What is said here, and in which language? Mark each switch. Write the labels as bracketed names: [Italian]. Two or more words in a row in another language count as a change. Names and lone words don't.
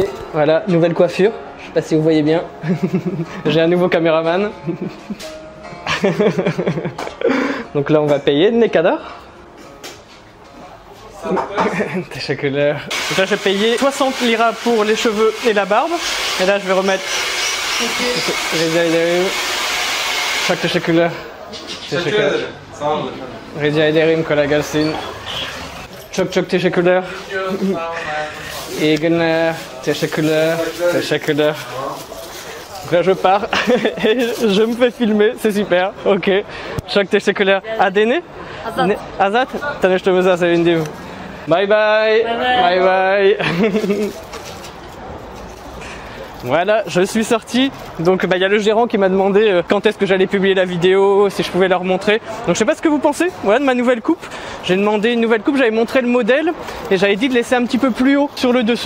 [French] Voilà, nouvelle coiffure. Je sais pas si vous voyez bien. J'ai un nouveau caméraman. Donc là, on va payer. [Turkish] Ne kadar? Teşekkürler. [French] Donc là, j'ai payé 60 lira pour les cheveux et la barbe. Et là, je vais remettre. [Turkish] Çok teşekkürler. Teşekkürler. Rica ederim, kolay gelsin. Çok teşekkürler. İyi günler. Teşekkürler. Teşekkürler. [French] Donc là, je pars et je me fais filmer, c'est super. [Turkish] Ok. Çok teşekkürler. Adene? Azat? Tanıştığımıza sevindim. [English] Bye bye. Bye bye. [French] Voilà, je suis sorti. Donc bah, y a le gérant qui m'a demandé quand est-ce que j'allais publier la vidéo, si je pouvais leur montrer. Donc je sais pas ce que vous pensez, voilà, de ma nouvelle coupe. J'ai demandé une nouvelle coupe, j'avais montré le modèle et j'avais dit de laisser un petit peu plus haut sur le dessus.